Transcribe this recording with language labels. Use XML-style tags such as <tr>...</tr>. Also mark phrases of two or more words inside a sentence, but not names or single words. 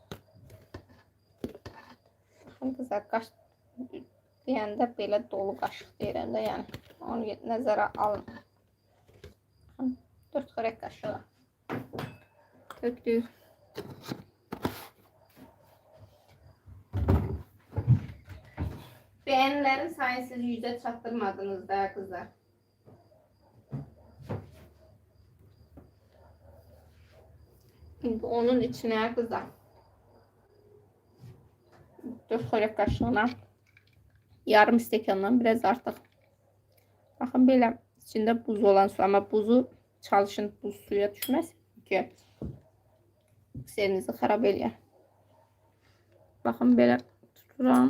<az>Baxın qızlar, deyəndə belə dolu qaşıq deyirəm də, yəni onu nəzərə alın. 4 xörək qaşığı tökdük.</az> <tr>Beğenilerin sayısını</tr> <az>100'e çatdırmadınız da kızlar.</az> <tr>Şimdi onun içine kızlar</tr> <az>4 xörək qaşığına yarım stekandan biraz artıq. Baxın belə içində buz olan su, amma buzu çalışın buz suya düşməsin ki serinizi xarab eləyər. Baxın belə tuturam.</az>